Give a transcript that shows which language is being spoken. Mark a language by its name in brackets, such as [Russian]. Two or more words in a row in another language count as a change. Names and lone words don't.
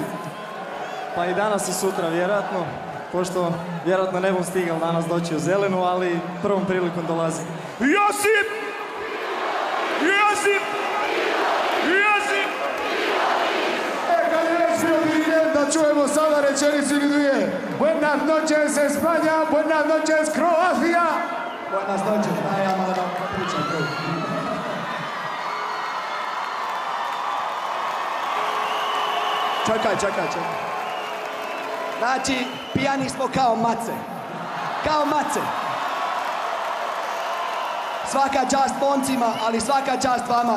[Croatian] Pa i danas i sutra vjerojatno, pošto vjerojatno ne bom stigao danas doći u Zelinu, ali prvom prilikom dolazim. Josip! Josip! Josip! Kad je već bio dirigent, da čujemo sada rečenicu ili dvije. [Spanish] Buenas noches España, buenas noches Croatia. Buenas noches, [Croatian] daj ja malo da pričam tu. Čekaj. Znači, pijani smo kao mace. Kao mace. Svaka čast momcima, ali svaka čast vama.